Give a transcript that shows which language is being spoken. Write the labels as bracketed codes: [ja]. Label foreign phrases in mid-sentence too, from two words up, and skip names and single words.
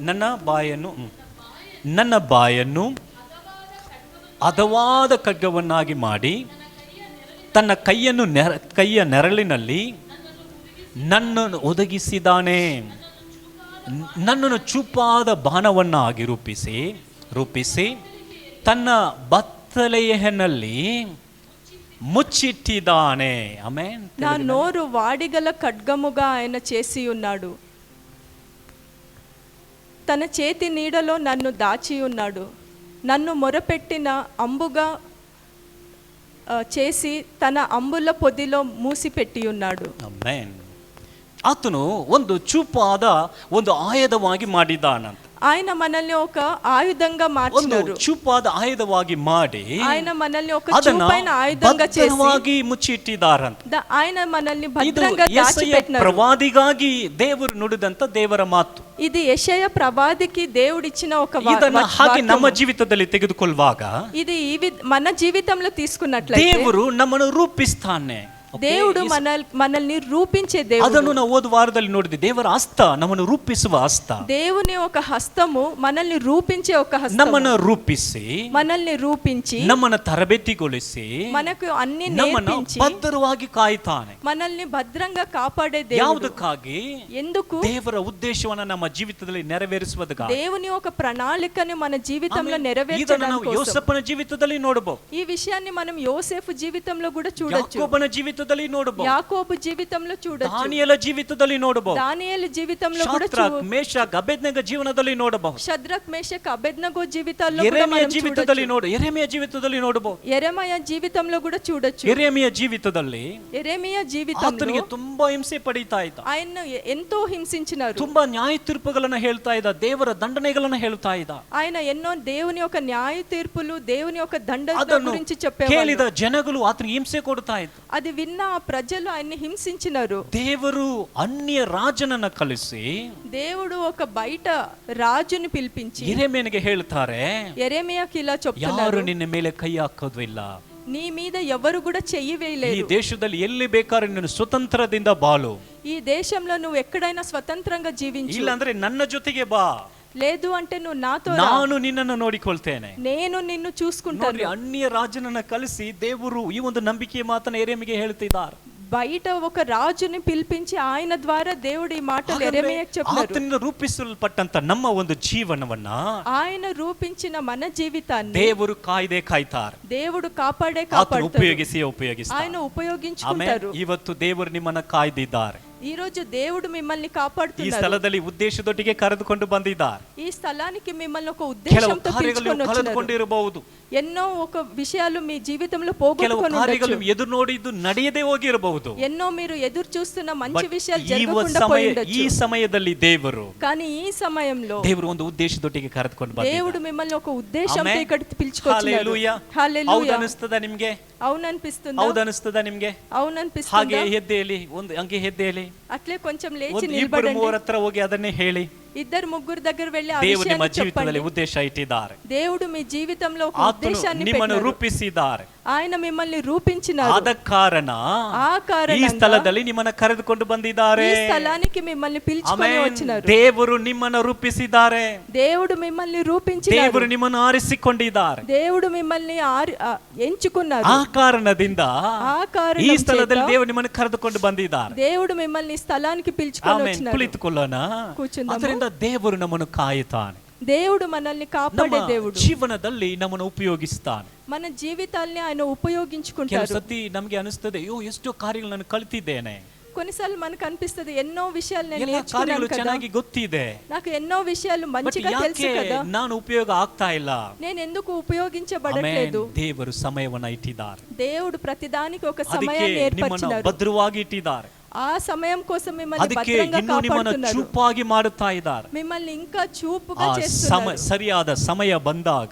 [kn] ನನ್ನ ಬಾಯನ್ನು ಹದವಾದ ಖಡ್ಗವನ್ನಾಗಿ ಮಾಡಿ ತನ್ನ ಕೈಯ ನೆರಳಿನಲ್ಲಿ ನನ್ನನ್ನು ಒದಗಿಸಿದಾನೆ. ನನ್ನನ್ನು ಚೂಪಾದ ಬಾಣವನ್ನಾಗಿ ರೂಪಿಸಿ ತನ್ನ ಬತ್ತಲೆಯಲ್ಲಿ ಮುಚ್ಚಿಟ್ಟಿದ್ದಾನೆ. ಆಮೆನ್. [te] నా నోరు వాడిగల ఖడ్గముగా ఆయన చేసి ఉన్నాడు. తన చేతి నీడలో నన్ను దాచి ఉన్నాడు. నన్ను మొరపెట్టిన అంబుగా చేసి తన అంబుల పొదిలో మూసిపెట్టి ఉన్నాడు. [kn] ಆಮೆನ್. ಆತನು ಒಂದು ಚೂಪಾದ ಒಂದು ಆಯುಧವಾಗಿ ಮಾಡಿದ್ದಾನಂತ. [te] ఆయన మనల్ని ఒక ఆయుధంగా మార్చినారు. [kn] ಚೂಪಾದ ಆಯುಧವಾಗಿ ಮಾಡಿ [te] ఆయన మనల్ని ఒక చూపైన ఆయుధంగా చేసి [kn] ಮುಚ್ಚಿಟ್ಟಿದ್ದಾರಂತ. [te] ఆయన మనల్ని భద్రంగా దాచిపెట్టినారు. [kn] ಪ್ರವಾದಿಗಾಗಿ ದೇವರು ನುಡಿದಂತ ದೇವರ ಮಾತು. [te] ఇది యెషయా ప్రవాదికి దేవుడిచ్చిన ఒక [kn] ಇದನ್ನ ಹಾಗೆ ನಮ್ಮ ಜೀವಿತದಲ್ಲಿ ತೆಗೆದುಕೊಳ್ಳುವಾಗ, [te] ఇది మన జీవితంలో తీసుకున్నట్లయితే [kn] ದೇವರು ನಮ್ಮನ್ನು ರೂಪಿಸ್ತಾನೆ. [te] దేవుడు మనల్ని రూపించే దేవుడు. [kn] ಅದನ್ನು ನಾವು ಓದುವ ವಾರದಲ್ಲಿ ನೋಡಿದ್ವಿ. ದೇವರ ಹಸ್ತ ನಮ್ಮನ್ನು ರೂಪಿಸುವ ಹಸ್ತ. [te] దేవుని ఒక హస్తము మనల్ని రూపించే ఒక హస్తం. [kn] ನಮ್ಮನ್ನು ರೂಪಿಸಿ, [te] మనల్ని రూపించి, [kn] ನಮ್ಮನ್ನು ತರಬೇತಿಗೊಳಿಸಿ, [te] మనకు అన్ని [kn] ನಮ್ಮನ್ನು [te] నేర్పించి, [kn] ಭದ್ರವಾಗಿ ಕಾಯ್ತಾನೆ. [te] మనల్ని భద్రంగా కాపాడే దేవుడు. [kn] ಯಾವುದಕ್ಕಾಗಿ? [te] ఎందుకు? [kn] ದೇವರ ಉದ್ದೇಶವನ್ನು ನಮ್ಮ ಜೀವಿತದಲ್ಲಿ ನೆರವೇರಿಸುವುದಕ್ಕಾಗಿ. [te] దేవుని ఒక ప్రణాళికని మన జీవితంలో [kn] ಇದನ್ನು [te] నెరవేర్చడానికి [kn] ನಾವು [te] కోసం. [kn] ಯೋಸೇಫನ ಜೀವಿತದಲ್ಲಿ ನೋಡಬಹುದು. [te] ఈ విషయాన్ని మనం యోసేఫు జీవితంలో కూడా చూడొచ్చు. [kn] ಯಾಕೋಬನ ಜೀವಿತದಲ್ಲಿ ನೋಡಬಹುದು. [te] యాకోబు జీవితంలో చూడొచ్చు. [kn] ದಾನಿಯೇಲ ಜೀವಿತದಲ್ಲಿ ನೋಡಬಹುದು. [te] దానియేలు జీవితంలో కూడా [kn] ಶದ್ರಕ್, ಮೇಷಕ್, ಅಬೇದ್ನೆಗೋ ಜೀವನದಲ್ಲಿ ನೋಡಬಹುದು. [te] షద్రక్, మేషక్, అబేద్నగో జీవితాల్లో కూడా [kn] ಯೆರೆಮೀಯ [te] మనం [kn] ಜೀವಿತದಲ್ಲಿ [te] చూడొచ్చు. [kn] ಯೆರೆಮೀಯ ಜೀವಿತದಲ್ಲಿ ನೋಡಬಹುದು. [te] యెరెమయా జీవితంలో కూడా చూడొచ్చు. [kn] ಯೆರೆಮೀಯ ಜೀವಿತದಲ್ಲಿ [te] యెరెమయా జీవితంలో [kn] ಆತನಿಗೆ ತುಂಬಾ ಹಿಂಸೆ ಪಡೀತಾ ಇದ್ದ. [te] ఆయన ఎంతో హింసించినారు. [kn] ತುಂಬಾ ನ್ಯಾಯ ತೀರ್ಪುಗಳನ್ನು ಹೇಳ್ತಾ ಇದ್ದ. ದೇವರ ದಂಡನೆಗಳನ್ನು ಹೇಳ್ತಾ ಇದ್ದ. [te] ఆయన ఎన్నో దేవుని యొక్క న్యాయ తీర్పులు, దేవుని యొక్క దండన [kn] ಅದನ್ನು [te] గురించి చెప్పేవారు. [kn] ಕೇಳಿದ ಜನಗಳು ಆತನಿಗೆ ಹಿಂಸೆ ಕೊಡ್ತಾ ಇದ್ದ. [te] అది విన్న ఆ ప్రజలు ఆయన్ని హింసించినారు. [kn] ದೇವರು ಅನ್ಯ ರಾಜನನ್ನ ಕಳಿಸಿ [te] దేవుడు ఒక బయట రాజుని పిలిపించి [kn] ಯೆರೆಮೀಯನಿಗೆ ಹೇಳ್ತಾರೆ, [te] యెరెమయాకి ఇలా [kn] ಯಾರು [te] చెప్తున్నారు, [kn] ನಿನ್ನ ಮೇಲೆ ಕೈ ಹಾಕೋದು ಇಲ್ಲ. [te] నీ మీద ఎవరు కూడా చెయ్యి [kn] ಈ [te] వేయలేరు. [kn] ದೇಶದಲ್ಲಿ ಎಲ್ಲಿ ಬೇಕಾದ್ರೆ ನೀನು ಸ್ವತಂತ್ರದಿಂದ ಬಾಳು. [te] ఈ దేశంలో నువ్వు ఎక్కడైనా స్వతంత్రంగా జీవించు. [kn] ಇಲ್ಲ ಅಂದ್ರೆ ನನ್ನ ಜೊತೆಗೆ ಬಾ, [te] లేదు అంటే నువ్వు నాతో రా, [kn] ನಾನು ನಿನ್ನನ್ನು ನೋಡಿಕೊಳ್ತೇನೆ. [te] నేను నిన్ను చూసుకుంటాను. [kn] ನೋಡ್ರಿ, ಅನ್ಯ ರಾಜನನ್ನ ಕಳಿಸಿ ದೇವರು ಈ ಒಂದು ನಂಬಿಕೆಯ ಮಾತನ್ನ ಯೆರೆಮೀಯನಿಗೆ ಹೇಳ್ತಿದ್ದಾರೆ. [te] బయట ఒక రాజుని పిలిపించి ఆయన ద్వారా దేవుడు ఈ మాటలు [kn] ಹಾಗಾದ್ರೆ [te] ಯೆರೆಮೀಯಕ್ಕೆ చెప్పారు. [kn] ಆತನಿಂದ ರೂಪಿಸಲ್ಪಟ್ಟಂತ ನಮ್ಮ ಒಂದು ಜೀವನವನ್ನ [te] ఆయన రూపించిన మన జీవితాన్ని [kn] ದೇವರು ಕಾಯ್ತಾರೆ. [te] దేవుడు కాపాడే [kn] ಆತನು [te] కాపాడుతాడు. [kn] ಉಪಯೋಗಿಸ್ತಾರೆ. [te] ఆయన [kn] ಆಮೆನ್. [te] ఉపయోగించుకుంటారు. [kn] ಇವತ್ತು ದೇವರು ನಿಮ್ಮನ್ನ ಕಾಯ್ದಿದ್ದಾರೆ. [te] ఈ రోజు దేవుడు మిమ్మల్ని [kn] ಈ [te] కాపాడుతున్నారు. [kn] ಸ್ಥಳದಲ್ಲಿ ಉದ್ದೇಶದೊಟ್ಟಿಗೆ ಕರೆದುಕೊಂಡು ಬಂದಿದ್ದಾರೆ. [te] ఈ స్థలానికి మిమ్మల్ని ఒక [kn] ಕೆಲವು [te] ఉద్దేశంతో [kn] ಕಾರ್ಯಗಳು [te] పిలుచుకొని వచ్చినారు. [kn] ಕಳೆದುಕೊಂಡಿರಬಹುದು. [te] ఎన్నో ఒక విషయాలు మీ జీవితంలో [kn] ಕೆಲವು [te] పోగొట్టుకొని [kn] ಕಾರ್ಯಗಳು [te] ఉండొచ్చు. [kn] ಎದುರು ನೋಡಿದ್ದು ನಡೆಯದೇ ಹೋಗಿರಬಹುದು. [te] ఎన్నో మీరు ఎదురు చూస్తున్న మంచి But విషయాలు [kn] ಈ [te] జరగకుండా [kn] ಸಮಯ [te] పోయి [kn] ಈ [te] ఉండొచ్చు. [kn] ಸಮಯದಲ್ಲಿ ದೇವರು [te] కానీ ఈ సమయంలో [kn] ಒಂದು ಉದ್ದೇಶದೊಟ್ಟಿಗೆ ಕರೆದುಕೊಂಡು [te] దేవుడు [kn] ಬಂದಿದ್ದಾರೆ. [te] మిమ్మల్ని ఒక ఉద్దేశంతో [kn] ಆಮೆನ್. [te] ఇక్కడికి పిలుచుకొచ్చినారు. హల్లెలూయా. హల్లెలూయా. [kn] ಹೌದು ಅನಿಸ್ತದ ನಿಮ್ಗೆ? [te] అవును అనిపిస్తుందా? [kn] ಹೌದು ಅನಿಸ್ತದ ನಿಮ್ಗೆ? [te] అవును [kn] ಹಾಗೆ [te] అనిపిస్తుందా? [kn] ಹೆದ್ದೇಲಿ ಹಂಗೆ ಹೆದ್ದೇಲಿ [te] అట్లే కొంచెం లేచి [kn] ಒಂದು ಇಬ್ಬರು [te] నిలబడండి. [kn] ಮೂವರ ಹತ್ರ ಹೋಗಿ ಅದನ್ನೇ ಹೇಳಿ. [te] ఇద్దరు ముగ్గురు దగ్గర వెళ్ళి ఆ [kn] ದೇವರು ನಿಮ್ಮ [te] విషయాన్ని [kn] ಜೀವಿತದಲ್ಲಿ [te] చెప్పండి. [kn] ಉದ್ದೇಶ ಇಟ್ಟಿದ್ದಾರೆ. [te] దేవుడు మీ జీవితంలో ఒక [kn] ಆತನು [te] ఉద్దేశాన్ని [kn] ನಿಮ್ಮನ್ನು [te] పెట్టారు. [kn] ರೂಪಿಸಿದ್ದಾರೆ. [te] ఆయన మిమ్మల్ని రూపించినారు. [kn] ಆದ ಕಾರಣ [te] ఆ [kn] ಈ [te] కారణంగా [kn] ಸ್ಥಳದಲ್ಲಿ ನಿಮ್ಮನ್ನ ಕರೆದುಕೊಂಡು ಬಂದಿದ್ದಾರೆ. [te] ఈ స్థలానికి మిమ్మల్ని పిలుచుకొని [kn] ಆಮೆನ್. [te] వచ్చినారు. [kn] ದೇವರು ನಿಮ್ಮನ್ನ ರೂಪಿಸಿದ್ದಾರೆ. [te] దేవుడు మిమ్మల్ని రూపించినారు. [kn] ದೇವರು ನಿಮ್ಮನ್ನು ಆರಿಸಿಕೊಂಡಿದ್ದಾರೆ. [te] దేవుడు మిమ్మల్ని ఎంచుకున్నారు. [kn] ಆ ಕಾರಣದಿಂದ [te] ఆ [kn] ಈ [te] కారణం [kn] ಸ್ಥಳದಲ್ಲಿ [te] చేత [kn] ದೇವರು ನಿಮ್ಮನ್ನು ಕರೆದುಕೊಂಡು ಬಂದಿದ್ದಾರೆ. [te] దేవుడు మిమ్మల్ని ఈ స్థలానికి పిలుచుకొని [kn] ಆಮೆನ್. [te] వచ్చినారు. [kn] ಕುಳಿತುಕೊಳ್ಳೋಣ. [te] ಕೂಚುಂದಾಮು. [kn] ಅದರಿಂದ ದೇವರು ನಮ್ಮನ್ನು ಕಾಯುತ್ತಾನೆ. [te] దేవుడు మనల్ని [kn] ನಮ್ಮ [te] కాపాడే దేవుడు. [kn] ಜೀವನದಲ್ಲಿ ನಮ್ಮನ್ನು ಉಪಯೋಗಿಸ್ತಾನೆ. [te] మన జీవితాల్ని ఆయన [kn] ಕೆಲವು [te] ఉపయోగించుకుంటారు. [kn] ಸತಿ ನಮಗೆ ಅನಿಸ್ತದೆ, ಅಯ್ಯೋ ಎಷ್ಟೋ ಕಾರ್ಯಗಳು ನಾನು ಕಲ್ತಿದ್ದೇನೆ, [te] కొన్నిసార్లు మనకు అనిపిస్తుంది ఎన్నో విషయాలు నేను [kn] ಎಲ್ಲ ಕಾರ್ಯಗಳು [te] నేర్చుకున్నాను కదా, [kn] ಚೆನ್ನಾಗಿ ಗೊತ್ತಿದೆ, [te] నాకు ఎన్నో విషయాలు [kn] ಬಟ್ [te] మంచిగా తెలుసు [kn] ಯಾಕೆ [te] కదా, [kn] ನಾನು ಉಪಯೋಗ ಆಗ್ತಾ ಇಲ್ಲ? [te] నేను ఎందుకు [kn] ಆಮೆನ್. [te] ఉపయోగించబడట్లేదు? [kn] ದೇವರು ಸಮಯವನ್ನ ಇಟ್ಟಿದ್ದಾರೆ. [te] దేవుడు ప్రతిదానికి ఒక [kn] ಅದಕ್ಕೆ [te] సమయాన్ని [kn] ನಿಮ್ಮನ್ನು [te] ఏర్పరిచినారు. [kn] ಭದ್ರವಾಗಿ ಇಟ್ಟಿದ್ದಾರೆ. [te] ఆ సమయం కోసం మిమ్మల్ని [kn] ಅದಕ್ಕೆ [te] భద్రంగా [kn] ಇನ್ನೂ ನಿಮ್ಮನ್ನು [te] కాపాడుతున్నారు. [kn] ಚೂಪಾಗಿ ಮಾಡುತ್ತಾ ಇದ್ದಾರೆ. [te] మిమ్మల్ని ఇంకా చూపుగా [kn] ಆ [te] చేస్తున్నారు. [kn] ಸರಿಯಾದ ಸಮಯ ಬಂದಾಗ